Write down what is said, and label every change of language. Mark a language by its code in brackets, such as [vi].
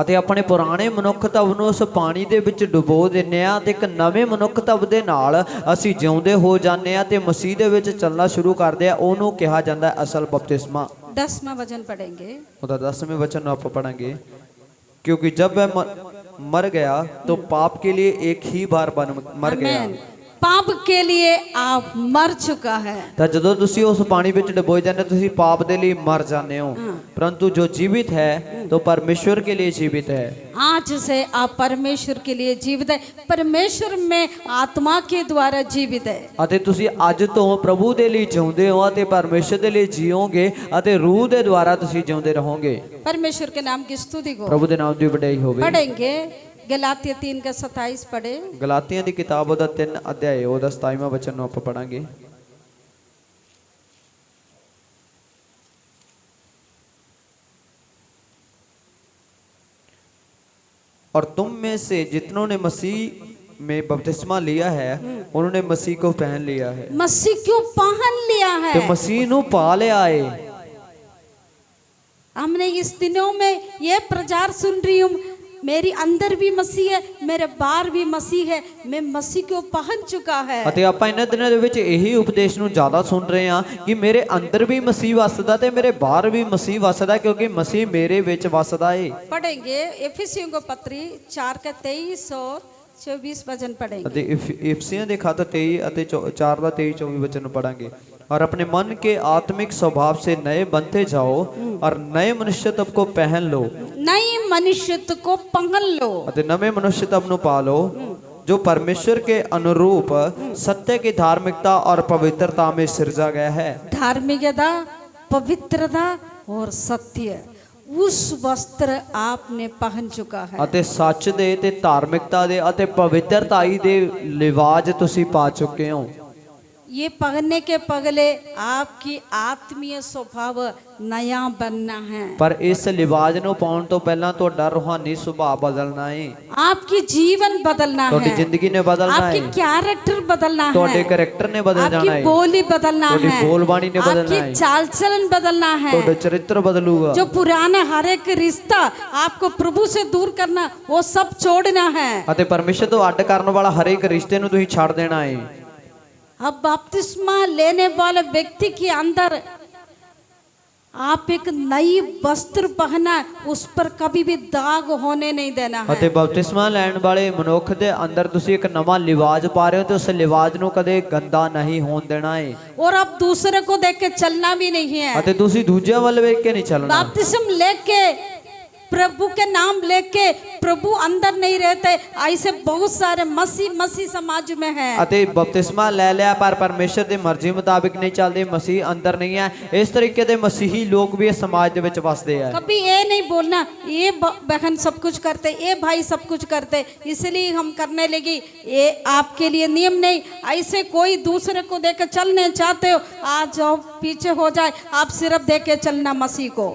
[pa] ਅਤੇ ਆਪਣੇ ਪੁਰਾਣੇ ਮਨੁੱਖਤਵ ਨੂੰ ਉਸ ਪਾਣੀ ਦੇ ਵਿੱਚ ਡੁਬੋ ਦਿੰਨੇ ਆ ਤੇ ਇੱਕ ਨਵੇਂ ਮਨੁੱਖਤਵ ਦੇ ਨਾਲ ਅਸੀਂ ਜਿਉਂਦੇ ਹੋ ਜਾਂਦੇ ਆ ਤੇ ਮਸੀਹ ਦੇ ਵਿੱਚ ਚੱਲਣਾ ਸ਼ੁਰੂ ਕਰਦੇ ਆ, ਉਹਨੂੰ ਕਿਹਾ ਜਾਂਦਾ ਹੈ ਅਸਲ ਬਪਤਿਸਮਾ। [hi] 10वां वचन पढ़ेंगे। [pa] ਉਹਦਾ 10वें वचन ਨੂੰ ਆਪਾਂ ਪੜਾਂਗੇ। [hi] क्योंकि जब वह मर गया तो पाप के लिए एक ही बार मर गया। पाप के लिए आप मर चुका है। [pa] ਤਾਂ ਜਦੋਂ ਤੁਸੀਂ ਉਸ ਪਾਣੀ ਵਿੱਚ ਡੁਬੋਏ ਜਾਂਦੇ ਹੋ, ਤੁਸੀਂ ਪਾਪ ਦੇ ਲਈ ਮਰ ਜਾਂਦੇ ਹੋ, [hi] परंतु जो जीवित है तो परमेश्वर के लिए जीवित है। आज से आप परमेश्वर के लिए जीवित है, परमेश्वर में आत्मा के द्वारा जीवित है। [pa] ਅਤੇ ਤੁਸੀਂ ਅੱਜ ਤੋਂ ਪ੍ਰਭੂ ਦੇ ਲਈ ਜਿਉਂਦੇ ਹੋ ਅਤੇ ਪਰਮੇਸ਼ਰ ਦੇ ਲਈ ਜੀਓਗੇ ਅਤੇ ਰੂਹ ਦੇ ਦੁਆਰਾ ਤੁਸੀਂ ਜਿਉਂਦੇ ਰਹੋਗੇ। [hi] परमेश्वर के नाम की स्तुति को [pa] ਪ੍ਰਭੂ ਦੇ ਨਾਮ ਦੀ ਵਡਿਆਈ ਹੋਵੇ। [hi] पढ़ेंगे। गलातिया 3 का 27 पढ़े। [pa] ਗਲਾਤੀਆਂ ਦੀ ਕਿਤਾਬ ਉਹਦਾ 3 ਅਧਿਆਇ ਉਹਦਾ 27ਵਾਂ ਵਚਨ ਨੂੰ ਆਪਾਂ ਪੜਾਂਗੇ। [hi] और तुम में से जितनों ने मसीह में बपतिस्मा लिया है उन्होंने मसीह को पहन लिया है। मसीह क्यों पहन लिया है? [pa] तो मसीह ਨੂੰ ਪਾ ਲਿਆ ਏ। [hi] हमने इस दिनों में ये प्रचार सुन रही हूँ, मेरी अंदर भी मसीह है, मेरे बाहर भी मसीह है, मैं मसीह को पहन चुका है। [pa] ਅਤੇ ਆਪਾਂ ਇਹਨਾਂ ਦਿਨਾਂ ਦੇ ਵਿੱਚ ਇਹੀ ਉਪਦੇਸ਼ ਨੂੰ ਜ਼ਿਆਦਾ ਸੁਣ ਰਹੇ ਹਾਂ ਕਿ ਮੇਰੇ ਅੰਦਰ ਵੀ ਮਸੀਹ ਵਸਦਾ ਤੇ ਮੇਰੇ ਬਾਹਰ ਵੀ ਮਸੀਹ ਵਸਦਾ, ਕਿਉਂਕਿ ਮਸੀਹ ਮੇਰੇ ਵਿੱਚ ਵਸਦਾ ਏ। [hi] पढ़ेंगे इफिसियों को पत्री 4 का 23 और 24 वचन पढ़ेंगे। [pa] ਅਤੇ इफिसियों ਦੇ खत 23 ਅਤੇ 4 ਦਾ 23 24 वचन ਨੂੰ पढ़ांगे। [hi] और अपने मन के आत्मिक स्वभाव से नए बनते जाओ और नए मनुष्यत्व को पहन लो। नई मनुष्यत्व को पहन लो। [pa] ਅਤੇ ਨਵੇਂ ਮਨੁੱਖਤਵ ਨੂੰ ਪਾ ਲਓ [hi] जो परमेश्वर के अनुरूप सत्य की धार्मिकता और पवित्रता में सिरजा गया है। धार्मिकता, पवित्रता और सत्य, उस वस्त्र आपने पहन चुका है। [pa] ਅਤੇ ਸੱਚ ਦੇ ਤੇ ਧਾਰਮਿਕਤਾ ਦੇ ਅਤੇ ਪਵਿੱਤਰਤਾਈ ਦੇ ਲਿਵਾਜ ਤੁਸੀਂ ਪਾ ਚੁੱਕੇ ਹੋ। [hi] ये पहनने के पहले आपकी आत्मीय स्वभाव नया बनना है। पर इस लिवाज [pa] ਨੂੰ ਪਾਉਣ ਤੋਂ ਪਹਿਲਾਂ ਤੁਹਾਡਾ ਰੂਹਾਨੀ ਸੁਭਾਅ ਬਦਲਣਾ ਹੈ। [hi] आपकी जीवन बदलना [pa] ਤੁਹਾਡੀ [hi] है, [pa] ਜ਼ਿੰਦਗੀ ਨੇ ਬਦਲਣਾ [hi] आपकी [pa] ਹੈ, [hi] कैरेक्टर बदलना [pa] ਤੁਹਾਡੇ [hi] है, [pa] ਕੈਰੈਕਟਰ ਨੇ ਬਦਲ [hi] आपकी [pa] ਜਾਣਾ ਹੈ, [hi] बोली बदलना [pa] ਤੁਹਾਡੀ [hi] है, [pa] ਬੋਲਬਾਣੀ ਨੇ ਬਦਲਣਾ ਹੈ, [hi] आपकी चाल चलन बदलना है। [pa] ਤੁਹਾਡਾ ਚਰਿੱਤਰ ਬਦਲੂਗਾ। [hi] जो पुराना हर एक रिश्ता आपको प्रभु से दूर करना, वो सब छोड़ना है। [pa] ਅਤੇ ਪਰਮੇਸ਼ਰ ਤੋਂ ਅੱਡ ਕਰਨ ਵਾਲਾ ਹਰੇਕ ਰਿਸ਼ਤੇ ਨੂੰ ਤੁਸੀਂ ਛੱਡ ਦੇਣਾ ਹੈ। [hi] अब बपतिस्मा लेने वाले व्यक्ति के अंदर आप एक नई वस्त्र पहना, उस पर कभी भी दाग होने नहीं देना है। [pa] ਅਤੇ ਬਪਤਿਸਮਾ ਲੈਣ ਵਾਲੇ ਮਨੁੱਖ ਦੇ ਅੰਦਰ ਤੁਸੀਂ ਇੱਕ ਨਵਾਂ ਲਿਵਾਜ ਪਾ ਰਹੇ ਹੋ ਤੇ ਉਸ ਲਿਵਾਜ ਨੂੰ ਕਦੇ ਗੰਦਾ ਨਹੀਂ ਹੋਣ ਦੇਣਾ ਹੈ। [hi] और अब दूसरे को देख के चलना भी नहीं है। [pa] ਅਤੇ ਤੁਸੀਂ ਦੂਜਿਆਂ ਵੱਲ ਵੇਖ ਕੇ ਨਹੀਂ ਚੱਲਣਾ। [hi] बपतिस्म लेके प्रभु के नाम लेके प्रभु अंदर नहीं रहते, ऐसे बहुत सारे मसीह समाज में है। [pa] ਅਤੇ ਬਪਤਿਸਮਾ ਲੈ ਲਿਆ ਪਰ ਪਰਮੇਸ਼ਰ ਦੀ ਮਰਜ਼ੀ ਮੁਤਾਬਿਕ ਨਹੀਂ ਚੱਲਦੇ, ਮਸੀਹ ਅੰਦਰ ਨਹੀਂ ਹੈ। ਇਸ ਤਰੀਕੇ ਦੇ ਮਸੀਹੀ ਲੋਕ ਵੀ ਇਸ ਸਮਾਜ ਦੇ ਵਿੱਚ ਵਸਦੇ ਆ। [hi] कभी ये नहीं बोलना ये बहन सब कुछ करते, ये भाई सब कुछ करते इसलिए हम करने लगी, ये आपके लिए नियम नहीं। ऐसे कोई दूसरे को देकर चलने चाहते हो, आ जाओ पीछे हो जाए, आप सिर्फ देख के चलना मसीह को।